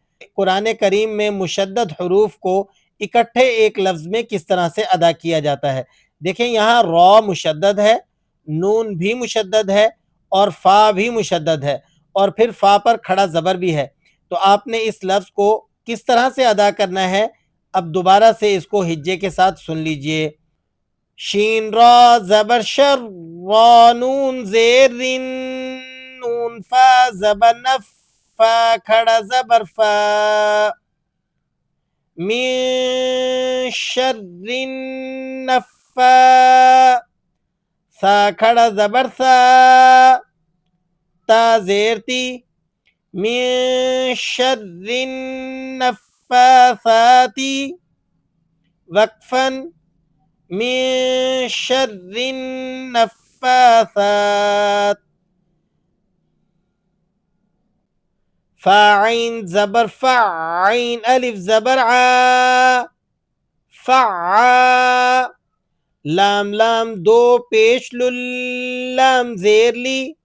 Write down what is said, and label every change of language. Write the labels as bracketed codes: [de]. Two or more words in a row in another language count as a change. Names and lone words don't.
[ur] قرآن کریم میں مشدد حروف کو اکٹھے ایک لفظ میں کس طرح سے ادا کیا جاتا ہے۔ دیکھیں یہاں را مشدد ہے، نون بھی مشدد ہے اور فا بھی مشدد ہے اور پھر فا پر کھڑا زبر بھی ہے، تو آپ نے اس لفظ کو کس طرح سے ادا کرنا ہے، اب دوبارہ سے اس کو ہجے کے ساتھ سن لیجئے۔ شین را زبر شر، را نون زیر رن، نون فا زبر نف، فا کھڑا زبر فا، [ar] من شر [ur] سا کھڑا زبر سا، تا زیر تی، [ar] من شر النفاثات، [ur] وقفاً [ar] من شر [ur] النفاثات، فاعین زبر فعین، الف زبر عا، فعا، لام لام دو پیش لام زیر لی،